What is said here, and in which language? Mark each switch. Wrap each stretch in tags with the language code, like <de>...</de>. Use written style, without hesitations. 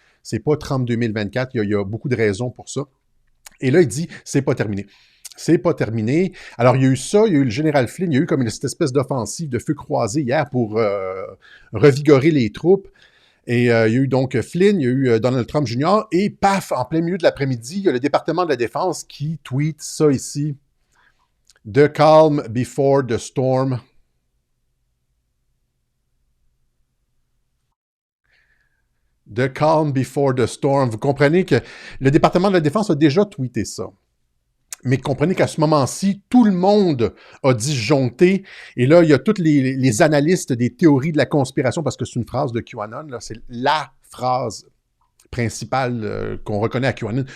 <fr>C'est pas Trump 2024. Il y a beaucoup de raisons pour ça. Et là, il dit, c'est pas terminé. C'est pas terminé. Alors, il y a eu ça, il y a eu le général Flynn, il y a eu comme cette espèce d'offensive de feu croisé hier pour revigorer les troupes. Et il y a eu donc Flynn, il y a eu Donald Trump Jr. Et paf, en plein milieu de l'après-midi, il y a le département de la Défense qui tweet ça ici.</fr> <en>The calm before the storm. The calm before the storm.</en> <fr>Vous comprenez que le département de la Défense a déjà tweeté ça. Mais comprenez qu'à ce moment-ci, tout le monde a disjoncté. Et là, il y a tous les analystes des théories de la conspiration, parce que c'est une phrase de QAnon, là, c'est la phrase principale qu'on reconnaît à QAnon.</fr>